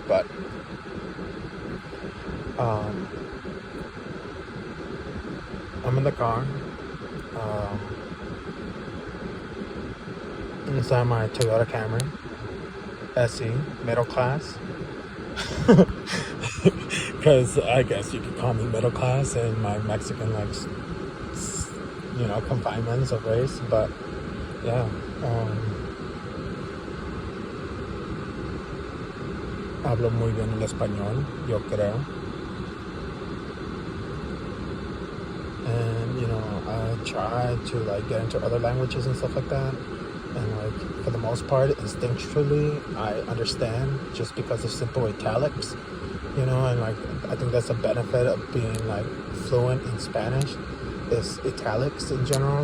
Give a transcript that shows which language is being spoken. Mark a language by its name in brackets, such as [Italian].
[English] But I'm in the car, inside my Toyota Camry SE, middle class, because I guess you could call me middle class in my Mexican, like, confinements of race. But yeah, [Spanish] hablo muy bien el español, yo creo. [English] And I try to like get into other languages and stuff like that, and like for the most part, instinctually I understand, just because of simple italics, and like I think that's a benefit of being like fluent in Spanish, is italics in general.